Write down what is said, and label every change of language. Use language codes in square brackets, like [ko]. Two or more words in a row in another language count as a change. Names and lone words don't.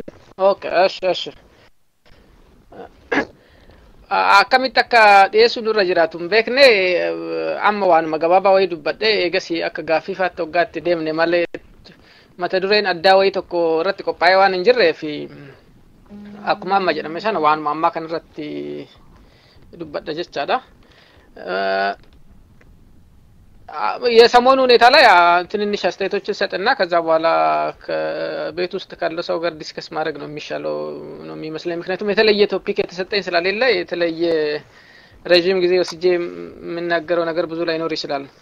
[om] اوكي اش akkamitti akka dhiyeessuu nurra jiraatu hin beekne amma waanuma gabaabaa wayii dubbadhe eegasii akka gaaffiifaatti hoggaatti deemne malee mata dureen addaa wayii tokko irratti qophaa'ee waan hin jirreef akkuma amma jedhame sana waanuma ammaa kan irratti dubbadha jechaadha. [am] የሰሞኑ ሁኔታ ላይ ትንንሽ አስተያየቶችን ሰጥና ከዛ በኋላ ከቤት ውስጥ ካለ ሰው ጋር ዲስከስ ማድረግ ነው የሚሻለው ነው የሚመስለኝ። ምክንያቱም የተለየ ቶፒክ የተሰጠኝ ስላሌለ የተለየ ረጅም ጊዜ ወስጄ የምናገረው ነገር ብዙ ላይኖር ይችላል።